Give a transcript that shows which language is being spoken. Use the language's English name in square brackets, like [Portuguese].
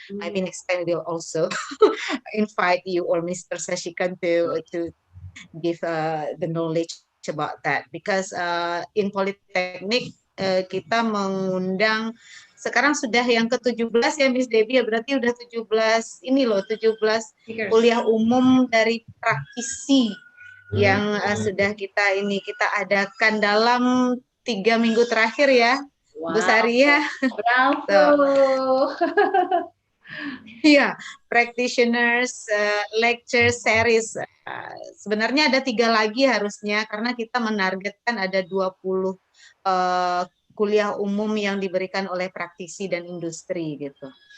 [English] Maybe next time we'll also invite you or Mr. [Indonesian] Sashikan to give the knowledge about that, because in Politeknik kita mengundang sekarang sudah yang ke-17 ya Miss Debbie ya, berarti udah 17 ini loh, 17 kuliah umum dari praktisi yang sudah kita adakan dalam 3 minggu terakhir ya. Bu Saria. Bravo. [English] Iya, practitioners lecture series. [Indonesian] Sebenarnya ada 3 lagi harusnya, karena kita menargetkan ada 20 kuliah umum yang diberikan oleh praktisi dan industri gitu.